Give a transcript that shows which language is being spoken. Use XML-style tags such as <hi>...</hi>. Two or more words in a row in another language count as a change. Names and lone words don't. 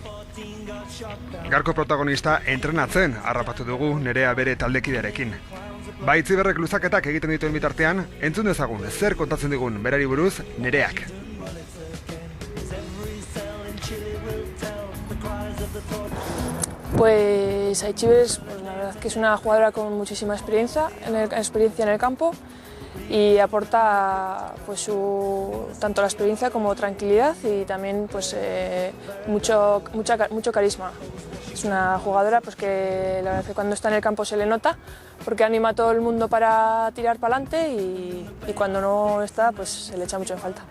<eu>Gaurko protagonista entrenatzen harrapatu dugu Nerea bere taldekidearekin. Aitziberrek luzaketak egiten dituen bitartean, entzun dezagun zer kontatzen digun berari buruz Nereak.</eu> <es>Pues Aitziber la verdad que es una jugadora con muchísima experiencia en el campo y aporta pues tanto la experiencia como tranquilidad y también pues mucho carisma. Es una jugadora pues que la verdad que cuando está en el campo se le nota porque anima a todo el mundo para tirar para adelante y cuando no está pues se le echa mucho en falta.</es>